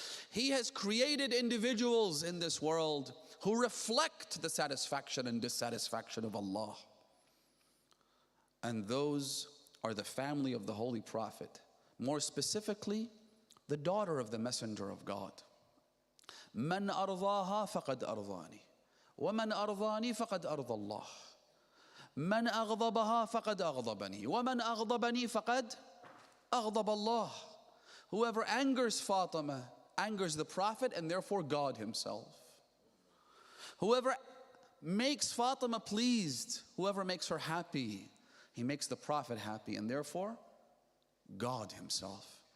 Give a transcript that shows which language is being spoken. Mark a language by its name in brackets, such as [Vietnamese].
[English] He has created individuals in this world who reflect the satisfaction and dissatisfaction of Allah. And those are the family of the Holy Prophet. More specifically, the daughter of the Messenger of God. [Arabic] من أرضاها فقد أرضاني ومن أرضاني فقد أرضى الله من أغضبها فقد أغضبني ومن أغضبني فقد أغضب الله. [English] Whoever angers Fatima angers the Prophet and therefore God Himself. Whoever makes Fatima pleased, whoever makes her happy, he makes the Prophet happy and therefore God Himself.